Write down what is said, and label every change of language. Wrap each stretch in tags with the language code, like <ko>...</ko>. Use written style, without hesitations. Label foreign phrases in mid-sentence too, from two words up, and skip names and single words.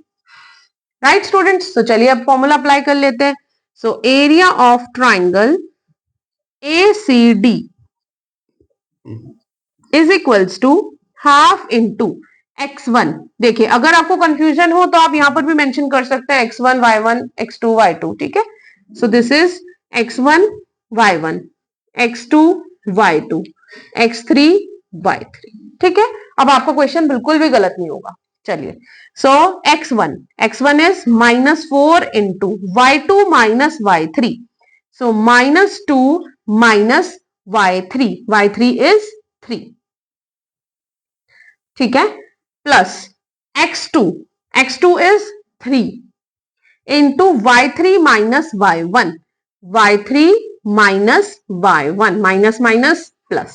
<en>Right students,</en> <hi>तो चलिए अब</hi> <en>formula apply</en> <hi>कर लेते हैं।</hi> <en>So area of triangle A C D is equals to half into x1. देखिए अगर आपको कंफ्यूजन हो तो आप यहां पर भी मेंशन कर सकते हैं x1 y1 x2 y2।</en> <hi>ठीक है,</hi> <en>So this is x1 y1 x2 y2 x3 y3.</en> <hi>ठीक है, अब आपका क्वेश्चन बिल्कुल भी गलत नहीं होगा।</hi> <en>चलिए, So x1 is -4 into y2 minus y3, so -2 minus y3 is 3.</en> <hi>ठीक है,</hi> <en>Plus x2 is 3 into y3 minus y3 minus y1, minus minus plus.</en>